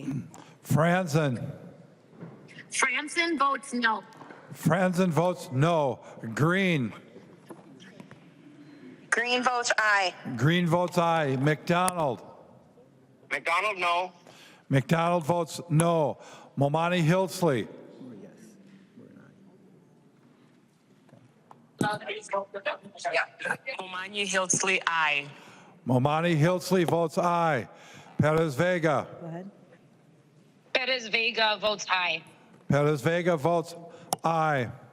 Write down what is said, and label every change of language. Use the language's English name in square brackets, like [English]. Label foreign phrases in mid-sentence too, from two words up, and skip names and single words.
[English] Franzen. Franson votes no. Franzen votes no. Green. Green votes aye. Green votes aye. McDonald. McDonald, no. McDonald votes no. Momani Hillsley. Momani Hillsley, aye. Momani Hillsley votes aye. Perez Vega. Go ahead. Perez Vega votes aye. Perez Vega votes aye.